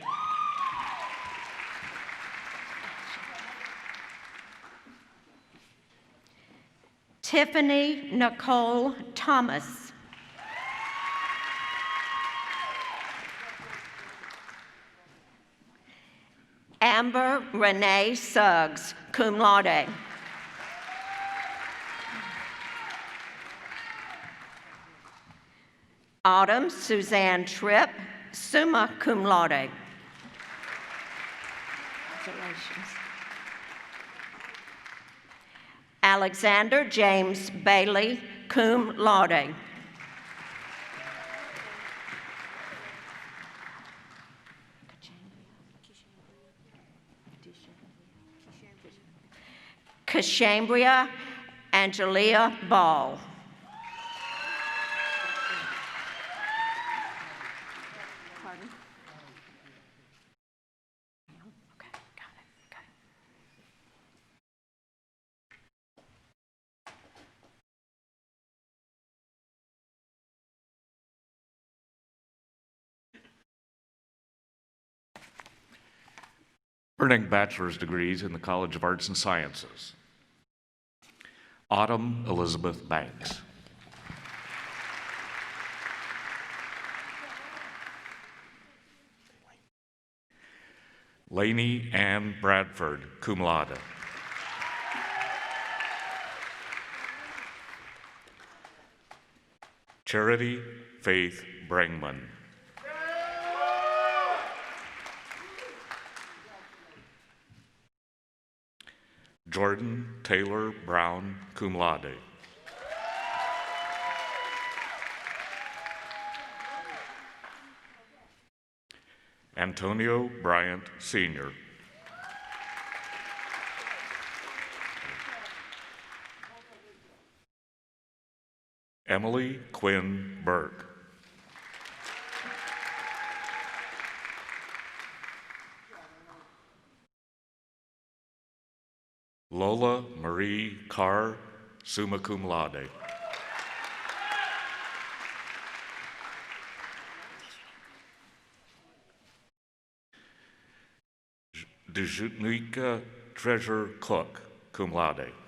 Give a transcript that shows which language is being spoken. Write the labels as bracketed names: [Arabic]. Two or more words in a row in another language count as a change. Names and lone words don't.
[English] Tiffany Nicole Thomas. Amber Renee Suggs, [Latin] cum laude. [English] Autumn Suzanne Tripp, [Latin] summa cum laude. [English] Congratulations. Alexander James Bailey, [Latin] cum laude. [English] Kashambria Angelia Ball. Pardon? Okay, got it. Okay. Earning bachelor's degrees in the College of Arts and Sciences. Autumn Elizabeth Banks. Lainey Ann Bradford, [Latin] cum laude. [English] Charity Faith Brangman. Jordan Taylor Brown, [Latin] cum laude. [English] Antonio Bryant, Sr. Emily Quinn Burke. Lola Marie Carr, [Latin] summa cum laude. [English] Dejunika Treasure Cook, [Latin] cum laude.